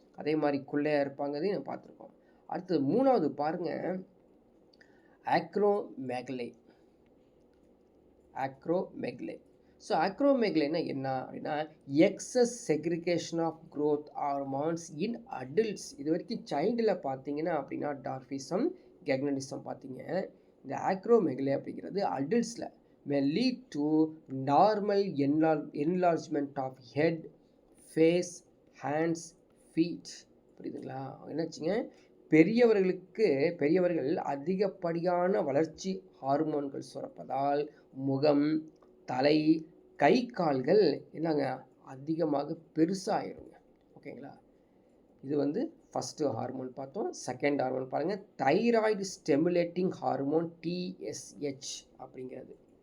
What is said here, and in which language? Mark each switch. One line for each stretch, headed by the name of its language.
Tamil: அதே மாதிரி குள்ளையாக இருப்பாங்கதையும் நம்ம பார்த்துருக்கோம். அடுத்தது 3வது பாருங்கள், ஆக்ரோமெகலே.
English: Acromegaly. So ஆக்ரோமெகலேனா என்ன அப்படின்னா, excess secretion of growth hormones in adults.
Tamil: இது வரைக்கும் சைல்டில் பார்த்தீங்கன்னா அப்படின்னா டார்ஃபிசம், கெக்னட்டிசம் பார்த்தீங்க.
English: இந்த ஆக்ரோமெகலே அப்படிங்கிறது அடல்ட்ஸில் may lead to normal enlargement of head, face, hands, feet.
Tamil: புரியுதுங்களா? என்னாச்சுங்க, பெரியவர்கள் அதிகப்படியான வளர்ச்சி ஹார்மோன்கள் சுரப்பதால் முகம், தலை, கை, கால்கள் என்னங்க அதிகமாக பெருசாகிடுங்க. ஓகேங்களா? இது வந்து ஃபஸ்ட்டு ஹார்மோன் பார்த்தோம். செகண்ட் ஹார்மோன் பாருங்கள், தைராய்டு ஸ்டெமுலேட்டிங் ஹார்மோன் TSH அப்படிங்கிறது.